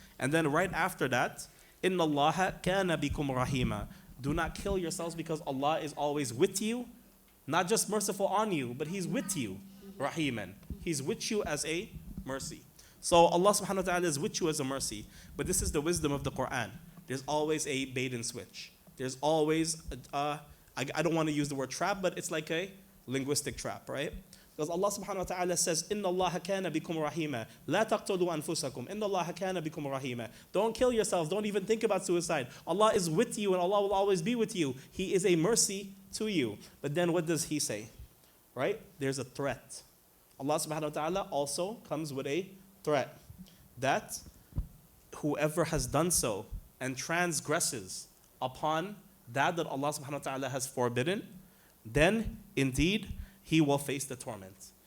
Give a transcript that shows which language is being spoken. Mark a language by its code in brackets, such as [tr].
[en] And then right after that, [ar] إِنَّ اللَّهَ كَانَ بِكُمْ رَحِيمًا, [en] do not kill yourselves because Allah is always with you, not just merciful on you, but He's with you, Rahiman. He's with you as a mercy. So Allah subhanahu wa ta'ala is with you as a mercy. But this is the wisdom of the Quran. There's always a bait and switch. There's always, I don't want to use the word trap, but it's like a linguistic trap, right? Because Allah subhanahu wa ta'ala says, [ar] إِنَّ اللَّهَ كَانَ بِكُمْ رَحِيمًا لَا تَقْتُلُوا أَنفُسَكُمْ إِنَّ اللَّهَ كَانَ بِكُمْ رَحِيمًا. [en] Don't kill yourselves. Don't even think about suicide. Allah is with you and Allah will always be with you. He is a mercy to you. But then what does He say? Right? There's a threat. Allah subhanahu wa ta'ala also comes with a threat that whoever has done so and transgresses upon that Allah subhanahu wa ta'ala has forbidden, then indeed he will face the torment.